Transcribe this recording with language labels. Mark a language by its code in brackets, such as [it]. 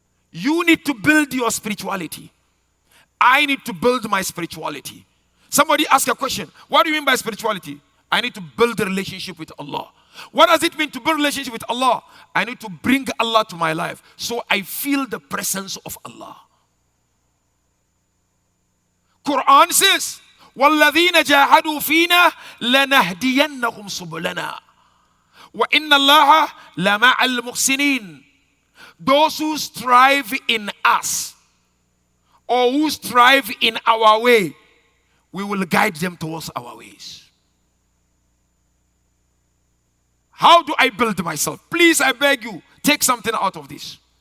[en] You need to build your spirituality. I need to build my spirituality. Somebody ask a question. What do you mean by spirituality? I need to build a relationship with Allah. What does it mean to build relationship with Allah? I need to bring Allah to my life so I feel the presence of Allah. Quran says, [ar] وَالَّذِينَ جَاهَدُوا فِينَا لَنَهْدِيَنَّهُمْ سُبُلَنَا وَإِنَّ اللَّهَ لَمَعَ الْمُحْسِنِينَ. [en] Those who strive in us or who strive in our way, we will guide them towards our ways. How do I build myself? Please, I beg you, take something out of this.